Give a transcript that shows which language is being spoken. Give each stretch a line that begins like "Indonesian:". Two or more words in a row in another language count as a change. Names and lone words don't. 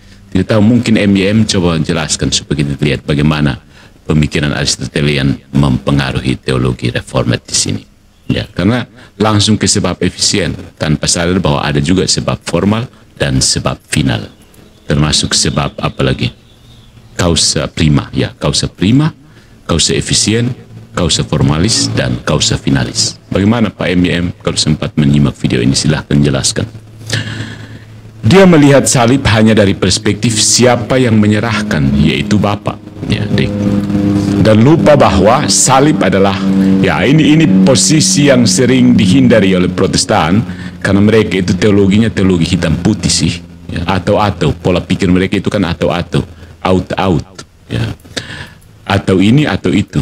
Indonesian: Tidak tahu, mungkin MYM coba jelaskan supaya kita lihat bagaimana pemikiran Aristotelian mempengaruhi teologi reformat di sini. Ya, karena langsung ke sebab efisien tanpa sadar bahwa ada juga sebab formal dan sebab final. Termasuk sebab apa lagi?
Latin: Causa prima, ya, causa prima, causa efisien, causa formalis dan causa finalis.
Indonesian: Bagaimana Pak MYM? Kalau sempat menyimak video ini silahkan jelaskan. Dia melihat salib hanya dari perspektif siapa yang menyerahkan, yaitu Bapa. Ya, dan lupa bahwa salib adalah, ya, ini posisi yang sering dihindari oleh Protestan karena mereka itu teologinya teologi hitam putih sih, ya, atau pola pikir mereka itu kan atau out ya, atau ini atau itu.